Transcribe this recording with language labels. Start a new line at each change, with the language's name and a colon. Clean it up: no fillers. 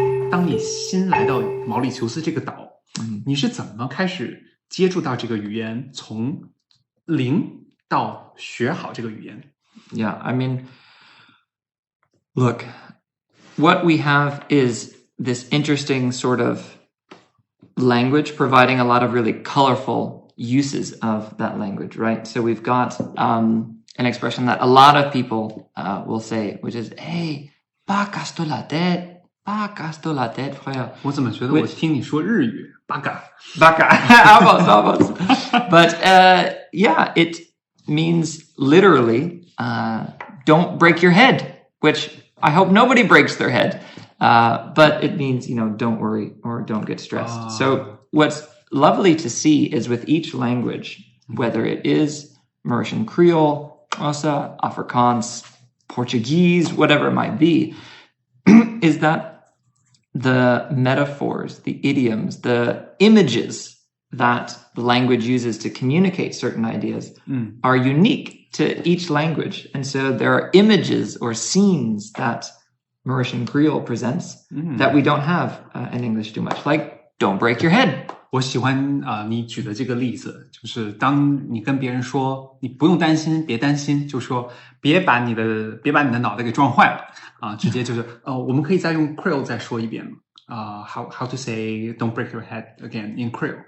Chinese: 当你新来到毛里求斯这个岛，你是怎么开始接触到这个语言，从零到学好这个语言？
English: Yeah, I mean, look, what we have is this interesting sort of language providing a lot of really colorful uses of that language, right? So we've got an expression that a lot of people will say, which is, hey,
Morisyen: pas casse la tête, pas casse la tête, frère.
Chinese: 我怎么觉得我听你说日语，巴嘎
English: Baka, almost. But yeah, it means literally don't break your head, which I hope nobody breaks their head. But it means, don't worry or don't get stressed. So what's lovely to see is with each language, whether it is Mauritian Creole, Xhosa, Afrikaans, Portuguese, whatever it might be, is that the metaphors, the idioms, the images that the language uses to communicate certain ideas are unique to each language. And so there are images or scenes that Mauritian Creole presents that we don't have in English too much, like don't break your head.
Chinese: 我喜欢你举的这个例子，就是当你跟别人说你不用担心，别担心，就说别把你的脑袋给撞坏了啊，直接就是我们可以再用 Creole 再说一遍吗？
English: how to say don't break your head again in Creole?